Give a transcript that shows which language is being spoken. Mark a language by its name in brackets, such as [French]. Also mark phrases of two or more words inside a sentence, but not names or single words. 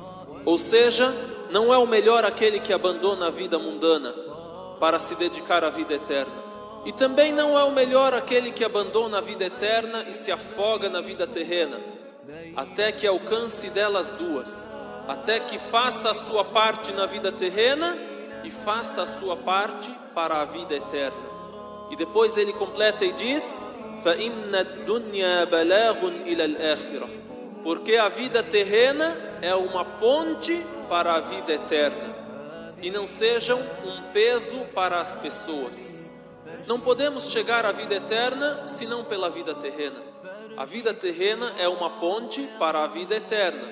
[Portuguese] Ou seja, não é o melhor aquele que abandona a vida mundana para se dedicar à vida eterna, e também não é o melhor aquele que abandona a vida eterna e se afoga na vida terrena, até que alcance delas duas, até que faça a sua parte na vida terrena e faça a sua parte para a vida eterna. E depois ele completa e diz: [Arabic] فَإِنَّ الدُّنْيَا بَلَاغٌ إِلَى الْآخِرَةِ, [Portuguese] porque a vida terrena é uma ponte para a vida eterna, e não sejam um peso para as pessoas. Não podemos chegar à vida eterna senão pela vida terrena. A vida terrena é uma ponte para a vida eterna.